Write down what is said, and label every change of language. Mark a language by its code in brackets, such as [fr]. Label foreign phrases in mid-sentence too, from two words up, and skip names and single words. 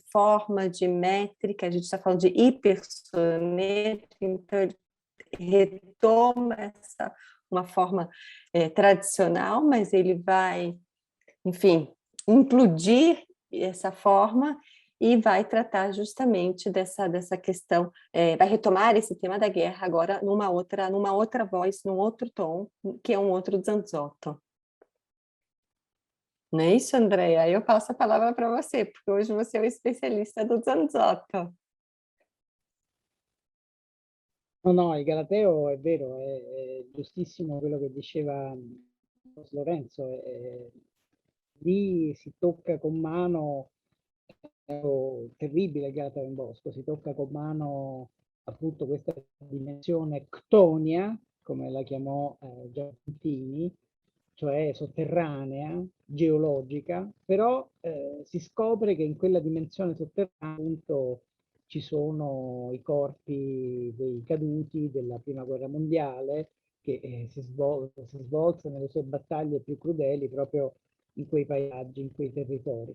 [pt] forma, de métrica, a gente está falando de hipersoneto, então ele retoma uma forma tradicional, mas ele vai, enfim, implodir essa forma e vai tratar justamente dessa questão, vai retomar esse tema da guerra agora numa outra voz, num outro tom, que é um outro Zanzotto. Não é isso, Andrea? Eu passo a palavra para você, porque hoje você é o especialista do Zanzotto. [it] No, il Galateo è vero, è giustissimo quello che diceva Lorenzo, lì si tocca con mano, è terribile il Galateo in Bosco, si tocca con mano appunto questa dimensione ctonia, come la chiamò Giacintini, cioè sotterranea, geologica, però si scopre che in quella dimensione sotterranea appunto ci sono i corpi dei caduti della Prima Guerra Mondiale che si svolse nelle sue battaglie più crudeli proprio in quei paesaggi, in quei territori.